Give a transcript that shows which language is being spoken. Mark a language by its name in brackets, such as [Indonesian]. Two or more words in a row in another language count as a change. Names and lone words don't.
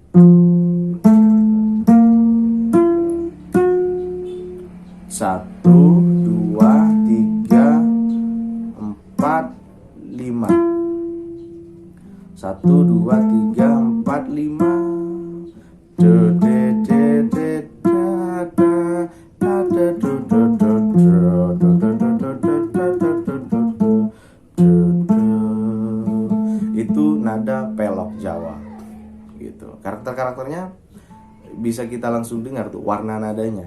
[Indonesian] 1, 2, 3, 4, 5. 1, 2, 3, 4, 5. Do de de de da da da da do do do do do do do do do do do do. Itu nada pelok Jawa gitu. Karakternya bisa kita langsung dengar tuh warna nadanya.